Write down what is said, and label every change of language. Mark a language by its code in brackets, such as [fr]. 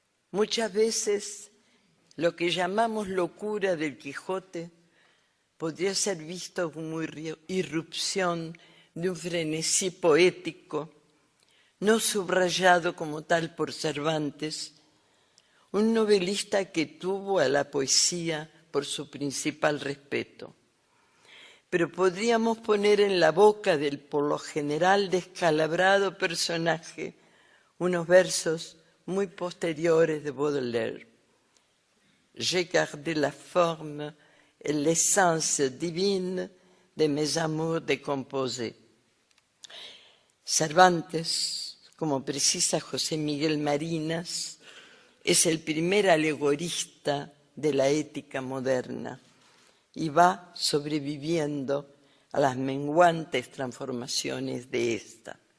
[es] Muchas veces lo que llamamos locura del Quijote podría ser visto como irrupción de un frenesí poético, no subrayado como tal por Cervantes, un novelista que tuvo a la poesía por su principal respeto. Pero podríamos poner en la boca del por lo general descalabrado personaje unos versos muy posteriores de Baudelaire. [fr] J'ai gardé la forme et l'essence divine de mes amours décomposés. [es] Cervantes, como precisa José Miguel Marinas, es el primer alegorista de la ética moderna y va sobreviviendo a las menguantes transformaciones de esta.